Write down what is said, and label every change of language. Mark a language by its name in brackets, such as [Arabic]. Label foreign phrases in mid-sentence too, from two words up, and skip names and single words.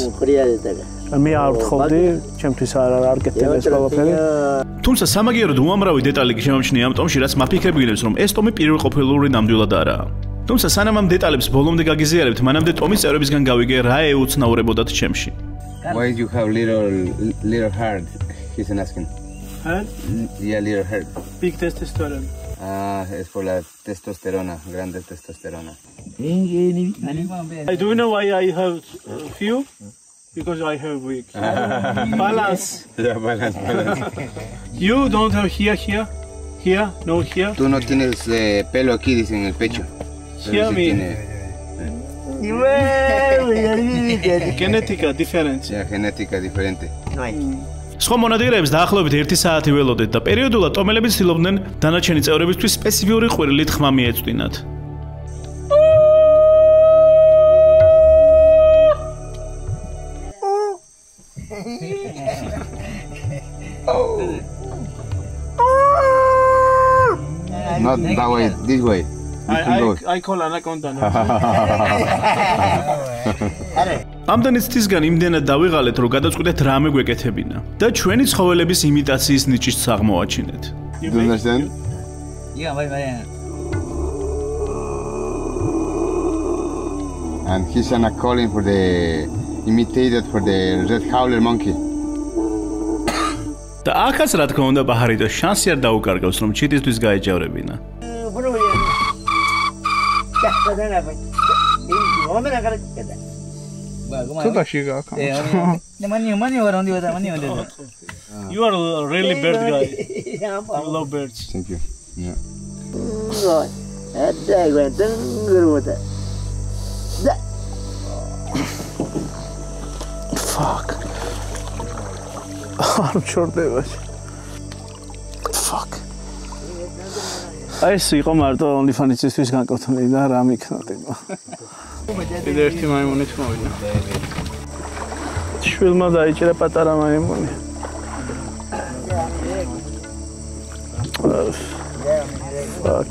[Georgian] მე არ ვთხოვდი, ჩემთვის არ კეთდება ეს ყველაფერი. თუმცა სამაგიეროდ უამრავი დეტალი შემომჩნია ამ ტომში, რაც მაფიქრებინებს, რომ ეს ტომი პირველყოფილური ნამდვილად არაა. თუმცა სანამ ამ დეტალებს ბოლომდე გაგიზიარებთ, მანამდე ტომის წევრებისგან გავიგე რა ეუცნაურებოდათ ჩემში. [English] Why do you have little heart? He's asking. Huh? Yeah, little heart. Big testosterone. [Spanish] Es por la testosterona, grande testosterona. [English] Do you know why I have few? Because I have weak. Balance. Yeah, balance. You don't have here, no here. [Spanish] Tú no tienes pelo aquí, dice en el pecho. [English] Here me. Genetica difference. Yeah, [Spanish] genética diferente. [Georgian] სხვა მონადირეებს დაახლოებით 1 საათი ველოდეთ და პერიოდულად ტომელები ცდილობდნენ დანარჩენი წევრებისთვის სპეციფიური ყვირილით ხმა მიეწვდინათ. [English] Not that way, this way. I call anaconda. [Georgian] ამდენი წთისგან იმდენად დავიღალეთ, რომ გადაწყვიტეთ რამე გვეკეთებინა და ჩვენი ცხოველების იმიტაციის ნიჭიც აღმოაჩინეთ. [English] Do you understand? Yeah, bye. And he's calling for the imitated for the red howler monkey. [Georgian] და ახაც რა თქმა უნდა ბაჰარი და შანსი არ დაუკარგავს, რომ ჩიტისთვის გაეჯავრებინა. ცოტაში გააკა. [English] You are a really bird guy. I love birds. Thank you. Yeah. Fuck. I'm sure they was. Fuck. [Georgian] ეს იყო მარტო OnlyFans-ისთვის განკუთვნილი და რა მიქნოდა. კიდე ერთი მაიმუნით მოვიდა. შვილმა დაიჭირა პატარა მაიმუნი. [English] Fuck.